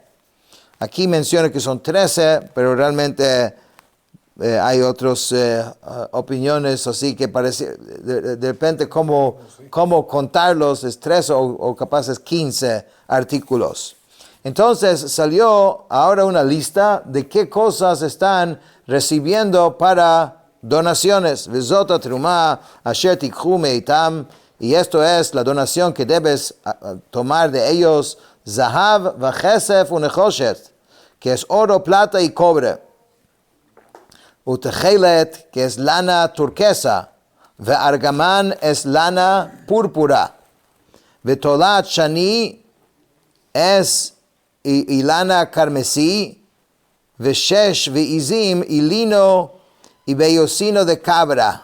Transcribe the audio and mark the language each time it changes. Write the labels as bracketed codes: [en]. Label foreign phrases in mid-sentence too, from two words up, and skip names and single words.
[es] Aquí menciona que son 13, pero realmente hay otras opiniones, así que parece, de repente cómo contarlos es 13 o capaz es 15 artículos. Entonces salió ahora una lista de qué cosas están recibiendo para donaciones. [he] וזאת התרומה אשר תקחו מאתם, [es] y esto es la donación que debes tomar de ellos: [he] זהב וכסף ונחשת, [es] que es oro, plata y cobre; utechelet, que es lana turquesa; ve'argaman es lana púrpura; [he] ותולעת שני [es] es y lana carmesí; [he] ושש ועזים [es] y lino y beyocino de cabra.